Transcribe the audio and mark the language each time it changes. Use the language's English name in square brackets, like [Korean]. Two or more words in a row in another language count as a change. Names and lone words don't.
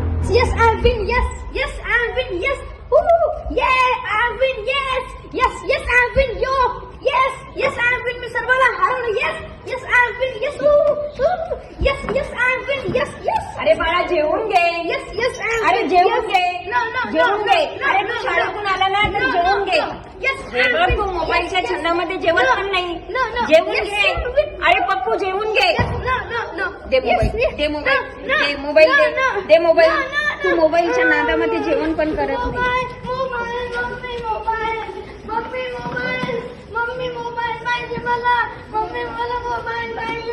[English] yes, I win. Yes, I win. Yes. Woo! Yeah, I win. Yes, I win. Yo. Yes, I win. [Marathi] मी सर्वाला हरवलं. [English] Yes, I win. Yes, yes, I win. Yes. [Marathi] अरे बाळा जेवून घे. [English] Yes, I win. [Marathi] अरे जेवून घे. [English] No. [Marathi] जेवून घे. अरे तू शाळेतून आला ना तर जेवून घे. [English] Yes, [Marathi] हे बघ तू मोबाईलच्या छंदामध्ये जेवण पण नाही. [English] No. [Marathi] जेवून [English] Yes, [Marathi] घे. [English] I win. [Marathi] अरे पप्पू जेवून घे. [English] No. [Marathi] दे मोबाईल. [English] Yes. [Marathi] दे मोबाईल. [English] No. [Marathi] दे मोबाईल. [English] No. [Marathi] दे मोबाईल. [English] No. [Marathi] तू मोबाईलच्या नादामध्ये जेवण पण करत नाही. मम्मी मोबाईल पाहिजे मला. मम्मी मला मोबाईल पाहिजे.